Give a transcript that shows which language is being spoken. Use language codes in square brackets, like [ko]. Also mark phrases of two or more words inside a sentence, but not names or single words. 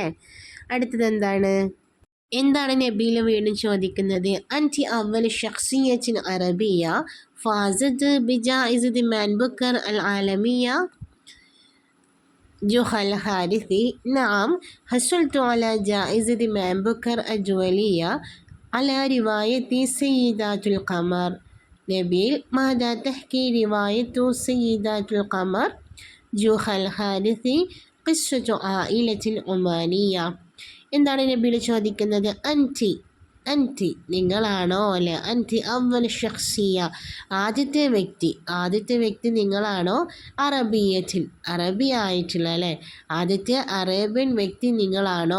[ml] അടുത്തത് എന്താണ് നബീൽ വീണ്ടും ചോദിക്കുന്നത്? [ar] أنت أول شخصية عربية فازت بجائزة مان بوكر العالمية. جوخة الحارثي نعم حصلت على جائزة مان بوكر الدولية على رواية سيدات القمر. نبيل ماذا تحكي رواية سيدات القمر؟ جوهل الحارثي قصة عائلة عمانية. [ml] എന്താണ് നബീൽ ചോദിക്കുന്നത്? അൻറ്റി നിങ്ങളാണോ അല്ലെ? [ar] أنت أول شخصية, [ml] ആദ്യത്തെ വ്യക്തി നിങ്ങളാണോ? അറബിയത്തിൽ, അറബിയായിട്ടുള്ള അല്ലേ? ആദ്യത്തെ അറേബ്യൻ വ്യക്തി നിങ്ങളാണോ?